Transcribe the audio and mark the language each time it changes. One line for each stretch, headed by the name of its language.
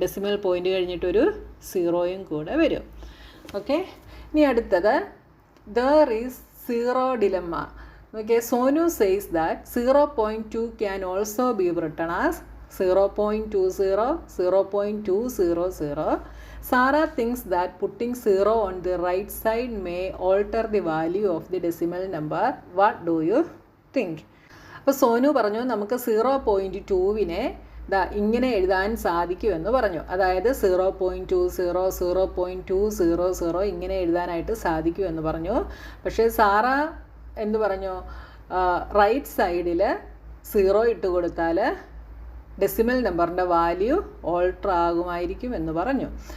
Malayalam: Decimal point കഴിഞ്ഞിട്ടൊരു 0യും കൂടെ വരും. Okay. ഇനി അടുത്തത്
English: There is zero dilemma. Okay. Sonu says that 0.2 can also be written as 0.20, 0.200. Sarah thinks that putting 0 on the right side may alter the value of the decimal number. What do you think?
Malayalam: അപ്പോൾ സോനു പറഞ്ഞു നമുക്ക് 0.2-നെ ഇങ്ങനെ എഴുതാൻ സാധിക്കുമെന്ന് പറഞ്ഞു. അതായത് 0.20, 0.200 ഇങ്ങനെ എഴുതാനായിട്ട് സാധിക്കുമെന്ന് പറഞ്ഞു. പക്ഷേ സാറ എന്ത് പറഞ്ഞു? റൈറ്റ് സൈഡിൽ 0 ഇട്ട് കൊടുത്താൽ ഡെസിമൽ നമ്പറിൻ്റെ വാല്യൂ ഓൾട്ടർ ആകുമായിരിക്കും എന്ന് പറഞ്ഞു.